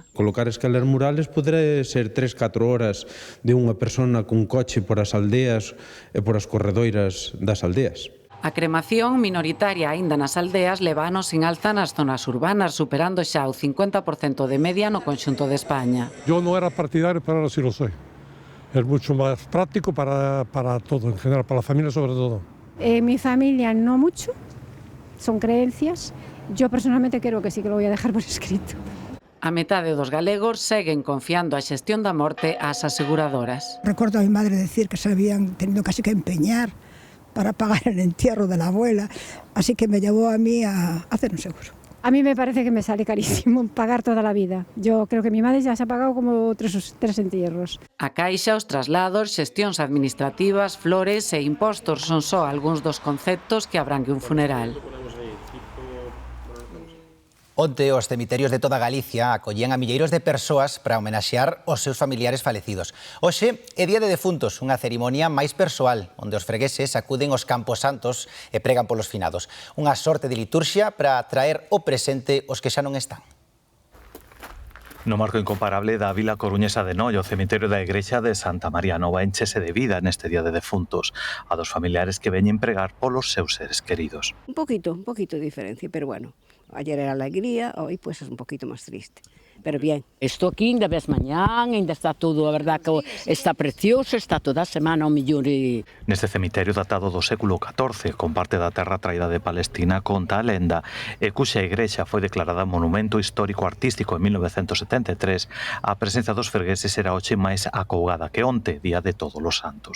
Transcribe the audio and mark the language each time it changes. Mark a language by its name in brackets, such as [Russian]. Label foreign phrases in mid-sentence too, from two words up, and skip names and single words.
[Galician] Colocar esquelas murales poderá ser 3-4 horas de unha persona cun coche por as aldeas e por as corredoiras das aldeas. A cremación minoritaria aínda nas aldeas leva anos sin alza nas zonas urbanas, superando xa o 50% de media no conxunto de España. [Spanish] Yo no era partidario, pero ahora sí lo soy. Es mucho más práctico para todo, en general, para la familia sobre todo. Mi familia no mucho, son creencias. Yo personalmente creo que sí que lo voy a dejar por escrito. [Galician] A metade dos galegos seguen confiando a xestión da morte ás aseguradoras. [Spanish] Recuerdo a mi madre decir que se habían tenido casi que empeñar para pagar el entierro de la abuela, así que me llevó a mí a hacer un seguro. A mí me parece que me sale carísimo pagar toda la vida. Yo creo que mi madre ya se ha pagado como tres entierros. [Galician] A caixa, os traslados, xestións administrativas, flores e impostos son só algúns dos conceptos que abrangue un funeral. Onte, os cemiterios de toda Galicia acollían a milleiros de persoas para homenaxear os seus familiares falecidos. Hoxe é Día de Defuntos, unha cerimonia máis persoal, onde os fregueses acuden aos camposantos e pregan polos finados. Unha sorte de liturxia para traer ao presente os que xa non están. No marco incomparable da vila coruñesa de Noio, o cemiterio da igrexa de Santa María Nova enchese de vida neste Día de Defuntos, a dos familiares que veñen pregar polos seus seres queridos. [Spanish] Un poquito de diferencia, pero bueno, ayer era alegría, hoy pues es un poquito más triste. Pero bien. [Galician] Estou aquí, ainda ves mañán, ainda está todo, a verdad que está precioso, está toda a semana ao millón e... Neste cemiterio datado do século XIV, con parte da terra traída de Palestina, conta a lenda, e cuxa igrexa foi declarada Monumento Histórico Artístico en 1973, a presenza dos fregueses era hoxe máis acougada que onte, Día de Todos os Santos.